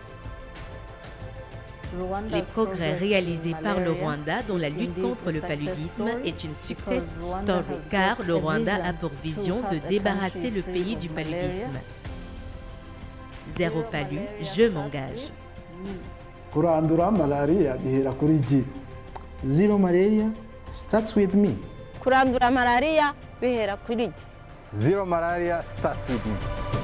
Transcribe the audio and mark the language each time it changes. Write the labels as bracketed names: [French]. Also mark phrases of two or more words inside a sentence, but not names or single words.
[French] Les progrès réalisés par le Rwanda dans la lutte contre le paludisme est une [English] success story, [French] car le Rwanda a pour vision de débarrasser le pays du paludisme. Zéro palu, je m'engage. [Kinyarwanda] Kurandura malaria bihera kuri jye. [English] Zero malaria starts with me. [Kinyarwanda] Kurandura malaria bihera kuri jye. [English] Zero malaria starts with me.